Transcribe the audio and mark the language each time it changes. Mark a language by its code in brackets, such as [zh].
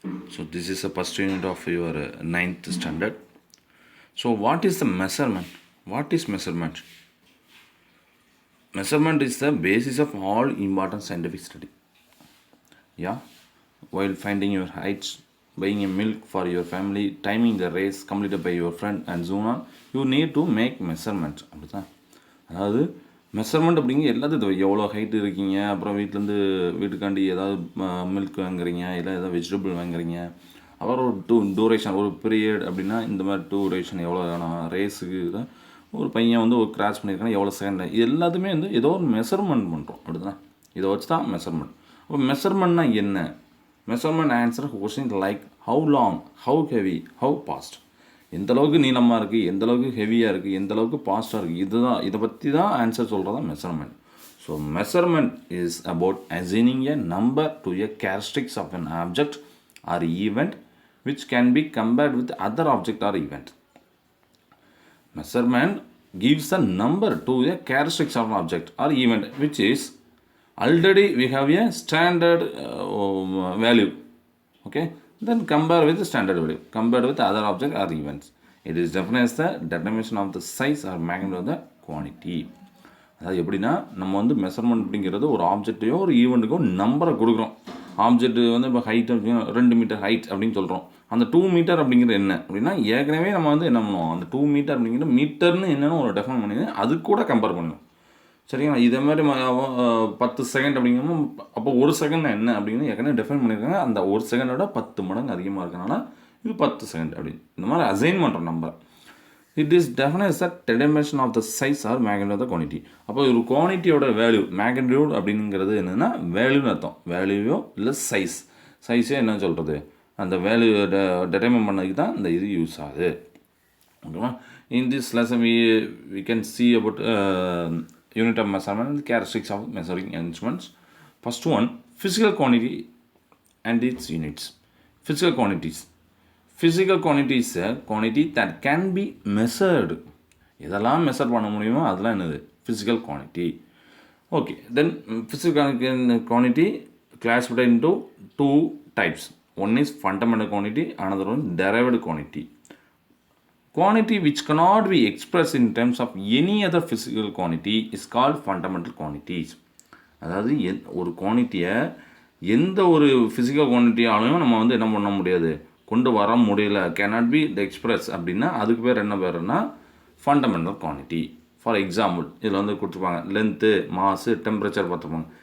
[en] So, this is the first unit of your 9th standard. So, what is the measurement? What is measurement? Measurement is the basis of all important scientific study. Yeah, while finding your heights, buying a milk for your family, timing the race completed by your friend and so on, you need to make measurement. [ta] அப்படிதான், அதாவது measurement அப்படிங்கிற எல்லாத்தையும் எவ்வளோ height இருக்கீங்க, அப்புறம் வீட்டுக்காண்டி ஏதாவது milk வாங்குறீங்க, இல்லை ஏதாவது வெஜிடபிள் வாங்குறீங்க, அப்புறம் ஒரு டூரேஷன் ஒரு பீரியட் அப்படின்னா இந்த மாதிரி டூரேஷன் எவ்வளோ வேணும், ரேஸுக்கு ஒரு பையன் ஒரு கிராஸ் பண்ணியிருக்காங்க எவ்வளோ செகண்ட், இது எல்லாத்துமே ஏதோ ஒரு மெஷர்மெண்ட் பண்ணுறோம். அப்படிதான், இதை வச்சு தான் மெஷர்மெண்ட். அப்போ மெஷர்மெண்ட்னா என்ன? [en] Measurement answer question like how long, how heavy, how fast. [ta] எந்தளவுக்கு நீளமாக இருக்குது, எந்தளவுக்கு ஹெவியாக இருக்குது, எந்தளவுக்கு பாஸ்ட்டாக இருக்குது, இதுதான், இதை பற்றி தான் ஆன்சர் சொல்கிறது தான் measurement. [en] So measurement is about assigning a number to a characteristics of an object or event which can be compared with other object or event. Measurement gives a number to a characteristics of an object or event which is already we have a standard value. Okay, then compare with the standard value, compared with other object or events. It is defined as the determination of the size or magnitude of the quantity. [ta] அதாவது எப்படின்னா, நம்ம measurement அப்படிங்கிறது ஒரு ஆப்ஜெக்டையோ ஒரு ஈவெண்ட்டுக்கோ நம்பரை கொடுக்குறோம். Object இப்போ height 2 metre height அப்படின்னு சொல்கிறோம். அந்த 2 மீட்டர் அப்படிங்கிறது என்ன அப்படின்னா, ஏற்கனவே நம்ம என்ன பண்ணுவோம், அந்த 2 மீட்டர் அப்படிங்கிற மீட்டர்னு என்னென்னு ஒரு டெஃபைன் பண்ணி அது கூட கம்பேர் பண்ணணும். சரிங்களா? இதே மாதிரி 10 செகண்ட் அப்படிங்கிறோம். அப்போ ஒரு செகண்ட் என்ன அப்படின்னு ஏற்கனவே டெஃபைன் பண்ணியிருக்காங்க. அந்த ஒரு செகண்டோட 10 மடங்கு அதிகமாக இருக்கனால இது 10 செகண்ட் அப்படின்னு இந்த மாதிரி அசைன் பண்ணுறோம் நம்பரை. [en] It is definite as a determination of the size or magnitude of the quantity. [ta] அப்போ ஒரு குவான்டிட்டியோட வேல்யூ, மேக்னிடியூட் அப்படிங்கிறது என்னென்னா வேல்யூன்னு அர்த்தம். வேல்யூவோ இல்லை சைஸ், சைஸே என்ன சொல்கிறது, அந்த வேல்யூ டெட்டர்மைன் பண்ணதுக்கு தான் இந்த இது யூஸ் ஆகுது. [en] ஓகேவா? In this lesson we can see about unit of measurement and characteristics of measuring instruments. First one, physical quantity and its units. Physical quantities. Physical quantity is a quantity that can be measured. [ta] எதெல்லாம் measure பண்ண முடியுமோ அதெல்லாம் என்னது physical quantity. [en] Okay, then physical quantity classified into two types. One is fundamental quantity, another one derived quantity. Quantity which cannot be expressed in terms of any other physical quantity is called fundamental quantities. [ta] அதாவது ஒரு குவான்டிட்டியை எந்த ஒரு physical குவான்டிட்டியாலையும் நம்ம என்ன பண்ண முடியாது, கொண்டு வர முடியல, [en] cannot be express [ta] அப்படின்னா அதுக்கு பேர் என்ன பேருன்னா ஃபண்டமெண்டல் குவான்டிட்டி. [en] for example [ta] இதில் கொடுத்துருப்பாங்க லென்த்து, மாஸு, டெம்பரேச்சர் பார்த்துருப்பாங்க.